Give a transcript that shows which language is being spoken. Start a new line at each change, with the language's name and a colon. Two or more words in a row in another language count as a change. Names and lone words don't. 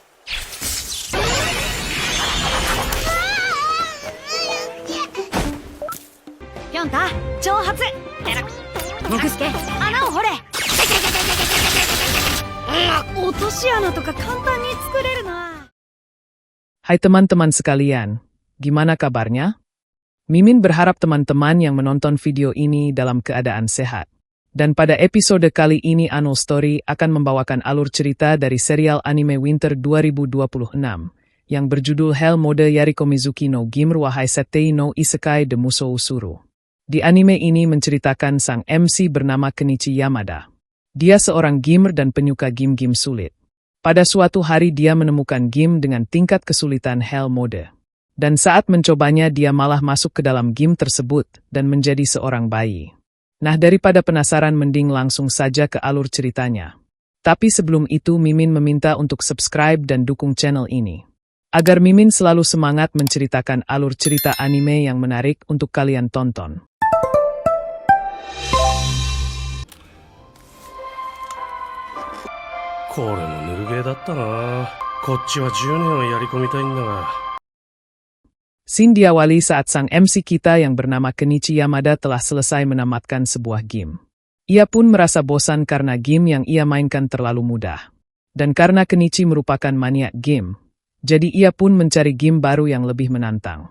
Japanese: ぴょんた挑発。モクスケ穴を掘れ。落とし穴とか簡単に作れるな。
Indonesian: Hai teman-teman sekalian, gimana kabarnya? Mimin berharap teman-teman yang menonton video ini dalam keadaan sehat. Dan pada episode kali ini Anul Story akan membawakan alur cerita dari serial anime Winter 2026 yang berjudul Hell Mode Yariko Mizuki no Gimru wa Setei no Isekai de Musou Suru. Di anime ini menceritakan sang MC bernama Kenichi Yamada. Dia seorang gamer dan penyuka game-game sulit. Pada suatu hari dia menemukan game dengan tingkat kesulitan Hell Mode. Dan saat mencobanya dia malah masuk ke dalam game tersebut dan menjadi seorang bayi. Nah, daripada penasaran mending langsung saja ke alur ceritanya. Tapi sebelum itu Mimin meminta untuk subscribe dan dukung channel ini. Agar Mimin selalu semangat menceritakan alur cerita anime yang menarik untuk kalian tonton.
Japanese: これもぬるゲーだったな. こっちは 10 年をやり込みたいんだが。
Indonesian: Scene diawali saat sang MC kita yang bernama Kenichi Yamada telah selesai menamatkan sebuah game. Ia pun merasa bosan karena game yang ia mainkan terlalu mudah. Dan karena Kenichi merupakan maniak game, jadi ia pun mencari game baru yang lebih menantang.